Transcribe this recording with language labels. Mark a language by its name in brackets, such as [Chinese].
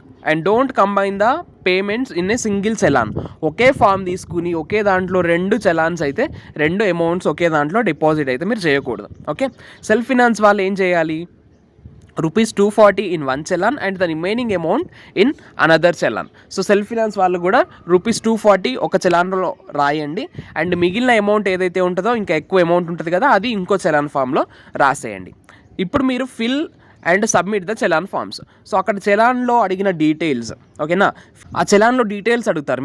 [English] And don't combine the payments in a single challan. [Telugu] Okay form తీసుకుని ఒకే దాంట్లో 2 చలాన్స్ అయితే 2 amounts ఒకే దాంట్లో డిపాజిట్ అయితే మీరు చేయకూడదు. ఓకే, సెల్ఫ్ ఫినాన్స్ వాళ్ళు ఏం చేయాలి, [English] ₹240 in one challan and the remaining amount in another challan. [Telugu] So self finance వాళ్ళు కూడా ₹240 ఒక చలాన్లో రాయండి. అండ్ మిగిలిన అమౌంట్ ఏదైతే ఉంటుందో ఇంకా ఎక్కువ అమౌంట్ ఉంటుంది కదా, అది ఇంకో చలాన్ ఫామ్లో రాసేయండి. ఇప్పుడు మీరు [English] Fill and submit the challan forms. [Telugu] So అక్కడ చలాన్లో అడిగిన డీటెయిల్స్, ఓకేనా, ఆ చలాన్లో డీటెయిల్స్ అడుగుతారు.